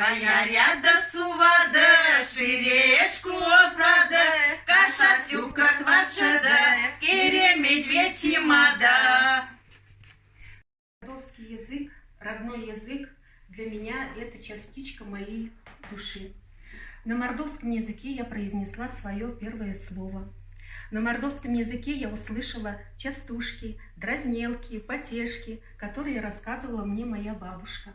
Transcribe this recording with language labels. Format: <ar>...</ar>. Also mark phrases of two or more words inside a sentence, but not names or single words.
<myv>Яряда сувада, ширешку озада, каша сюка тварчада, кире медведь и мада.</myv> <ru>Мордовский язык, родной язык, для меня это частичка моей души. На мордовском языке я произнесла свое первое слово. На мордовском языке я услышала частушки, дразнелки, потешки, которые рассказывала мне моя бабушка.</ru>